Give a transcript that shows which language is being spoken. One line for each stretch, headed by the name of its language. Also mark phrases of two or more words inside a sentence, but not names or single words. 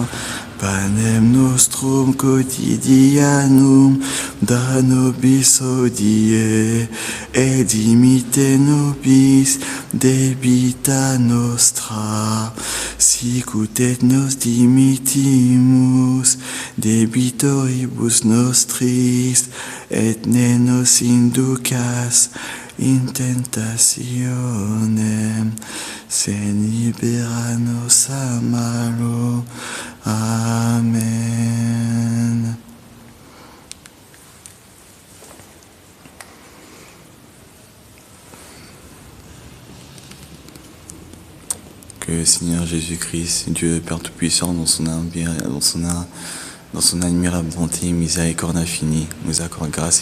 Latin: Panem nostrum quotidianum da nobis hodie, et dimitte nobis debita nostra, sicut et nos dimittimus debitoribus nostris, et ne nos inducas in tentationem, sed libera nos a malo. Amen.
French: Que le Seigneur Jésus-Christ, Dieu le Père Tout-Puissant, dans son admirable bonté et miséricorde infinie, nous accorde grâce